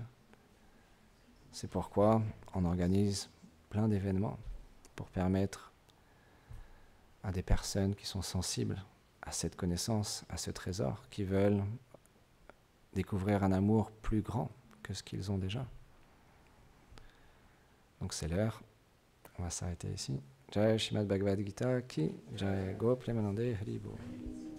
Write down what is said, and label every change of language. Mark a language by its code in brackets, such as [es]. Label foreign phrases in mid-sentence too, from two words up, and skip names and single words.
[fr] C'est pourquoi on organise plein d'événements pour permettre à des personnes qui sont sensibles à cette connaissance, à ce trésor, qui veulent découvrir un amour plus grand que ce qu'ils ont déjà. Donc c'est l'heure, on va s'arrêter ici. [hi] जय श्रीमद् भगवद् गीता की जय गो प्रेमानन्दे हरिबो.